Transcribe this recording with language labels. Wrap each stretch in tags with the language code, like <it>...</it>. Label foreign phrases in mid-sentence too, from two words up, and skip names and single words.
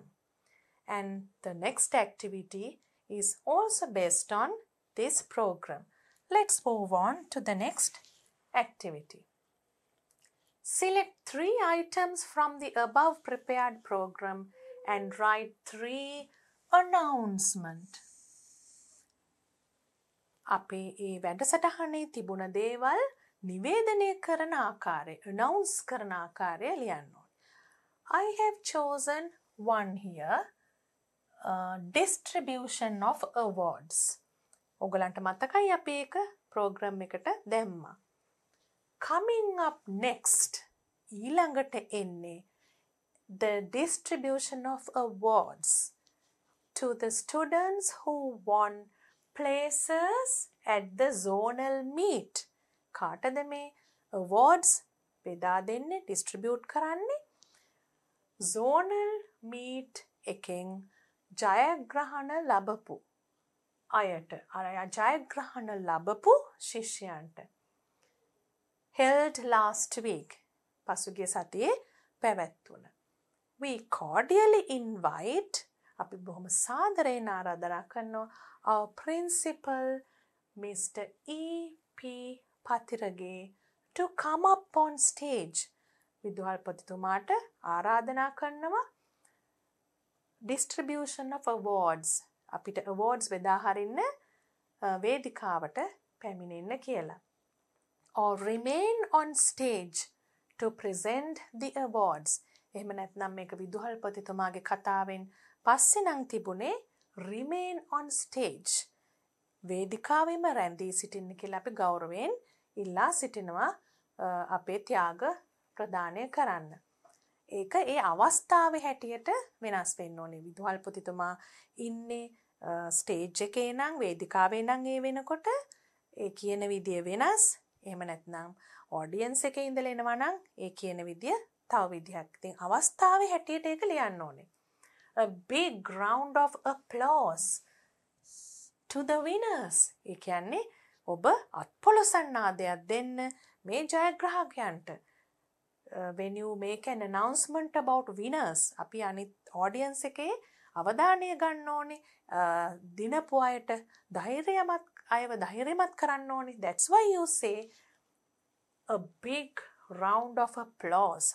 <en>And the next activity is also based on this program. Let's move on to the next activity. Select 3 items from the above prepared program and write 3 announcements.</en> <si>අපේ ඒ වැඩසටහනේ තිබුණ දේවල් නිවේදනය කරන ආකාරය, announce කරන ආකාරය ලියන්න ඕනේ.</si> <en>I have chosen one here, distribution of awards.</en> <si>ඔයගලන්ට මතකයි අපි ඒක program එකට දැම්මා.</si> <en>Coming up next,</en> <si>ඊළඟට එන්නේ</si> <en>the distribution of awards to the students who won places at the zonal meet.</en> <si>කාටද මේ awards බෙදා දෙන්නේ, distribute කරන්නේ?</si> <en>zonal meet</en> <si>එකෙන් ජයග්‍රහණ ලැබපු අයට, ජයග්‍රහණ ලැබපු ශිෂ්‍යයන්ට.</si> <en>held last week.</en> <si>පසුගිය සතියේ පැවැත්වුණ.</si> <en>We cordially invite,</en> <si>අපි බොහොම සාදරයෙන් ආරාධනා කරනවා</si> <en>our principal Mr. E.P. Patirage to come up on stage.</en> <si>විදුහල්පතිතුමාට ආරාධනා කරනවා</si> <en>distribution of awards.</en> <si>අපිට awards බෙදා හරින්න වේදිකාවට පැමිණෙන්න කියලා.</si> <en>Or remain on stage to present the awards.</en> <si>එහෙම නැත්නම් මේක විදුහල්පතිතුමාගේ කතාවෙන් පස්සේ නම් තිබුණේ</si> <en>remain on stage.</en> <si>වේදිකාවෙම රැඳී සිටින්න කියලා අපි ගෞරවයෙන් ඉල්ලා සිටිනවා අපේ ත්‍යාග ප්‍රදානය කරන්න. ඒක ඒ අවස්ථාවේ හැටියට වෙනස් වෙන්න ඕනේ. විදුහල්පතිතුමා ඉන්නේ ස්ටේජ් එකේ නම් වේදිකාවේ නම් ඒ වෙනකොට ඒ කියන විදිය වෙනස්. එහෙම නැත්නම් ඔඩියන්ස් එකේ ඉඳලා එනවා නම් ඒ කියන විදිය තව විදියක්. ඉතින් අවස්ථාවේ හැටියට ඒක ලියන්න ඕනේ.</si> <en>A big round of applause to the winners.</en> <si>ඒ කියන්නේ ඔබ අත්පොලසන්නාදයක් දෙන්න මේ ජයග්‍රාහකයන්ට.</si> <en>When you make an announcement about winners,</en> <si>අපි අනිත් audience එකේ අවධානය ගන්න ඕනේ. දිනපු අයට අයව ධෛර්යමත් කරන්න ඕනේ.</si> <en>That's why you say a big round of applause.</en>